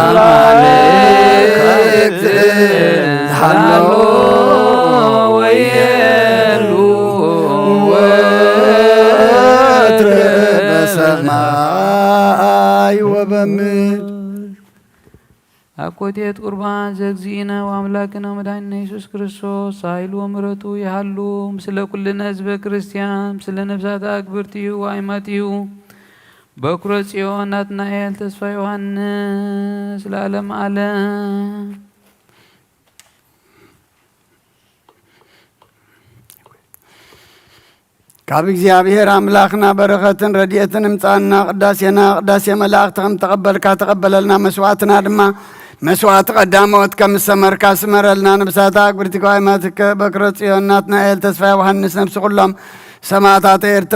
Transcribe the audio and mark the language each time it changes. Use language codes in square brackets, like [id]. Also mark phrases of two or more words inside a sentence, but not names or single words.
[gez] አማልክት ሃሎ ወየሉ ወትረ በሰማይ ወበምድር አኮቴት ቁርባን ዘግዚእነ ወአምላክነ መድኃኒነ ኢየሱስ ክርስቶስ ኃይሉ ወምሕረቱ ይሃሉ ምስለ ኩልነ ህዝበ ክርስቲያን ምስለ ነፍሳት አግብርቲሁ ወአእማቲሁ በኩረ ጽዮን ናትናኤል ተስፋ ዮሐንስ ለዓለም ዓለም [ti] ካብ እግዚአብሔር አምላክና በረከትን ረድኤትን እምፃና ቅዳሴና ቅዳሴ መላእክት ከም ተቀበልካ ተቀበለልና መስዋዕትና ድማ መስዋዕት ቀዳሞት ከም ሰመርካ ስመረልና [gez] ነብሳታ አግብርቲከ ወአእማቲከ በኩረ ጽዮን ናትናኤል ተስፋ ዮሐንስ [ti] ነብሲ ኩሎም ሰማዕታት ኤርትራ